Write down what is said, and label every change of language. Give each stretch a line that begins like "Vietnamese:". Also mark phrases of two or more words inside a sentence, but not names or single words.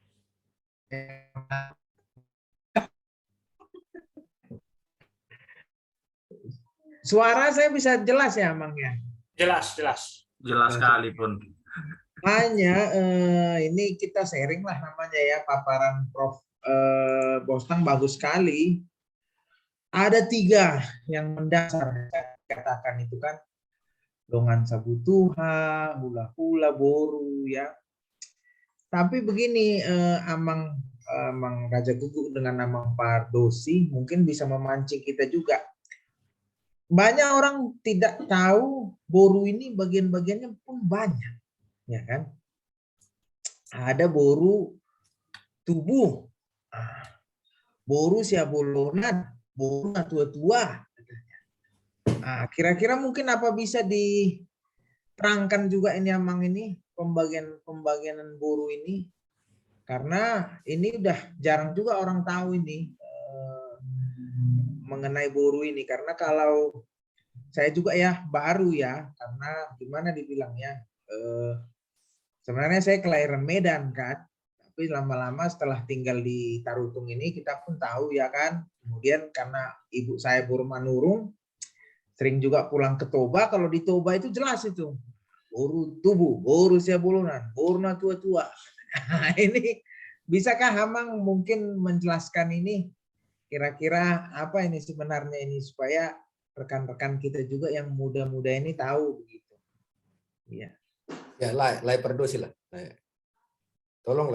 Indonesian: Suara saya bisa jelas ya, Mang ya? Jelas. Jelas sekali pun. Hanya ini kita sharing lah namanya ya, paparan Prof. Bostang bagus sekali. Ada 3 yang mendasar katakan itu kan,
Batak Toba: dongan sabutuha, hula-hula, boru ya.
Indonesian: Tapi begini, Amang Raja Gugu dengan Amang Pardosi mungkin bisa memancing kita juga. Banyak orang tidak tahu boru ini bagian-bagiannya pun banyak, ya kan? Ada
Batak Toba: boru tubuh, boru siabolonan, boru tua-tua.
Indonesian: Nah, kira-kira mungkin apa bisa diterangkan juga ini Amang ini pembagian boru ini, karena ini udah jarang juga orang tahu ini mengenai boru ini, karena kalau saya juga ya baru ya, karena gimana dibilangnya, sebenarnya saya kelahiran Medan kan, tapi lama-lama setelah tinggal di Tarutung ini kita pun tahu ya kan, kemudian karena ibu saya Buru Manurung, sering juga pulang ke Toba. Kalau di Toba itu jelas itu
Batak Toba: boru tubuh, boru siabolonan, boru tua-tua.
Indonesian: Nah, ini bisakah Amang mungkin menjelaskan ini kira-kira apa ini sebenarnya ini, supaya rekan-rekan kita juga yang muda-muda ini tahu begitu. Iya. Ya, Lai Pardosi lah. Tolonglah.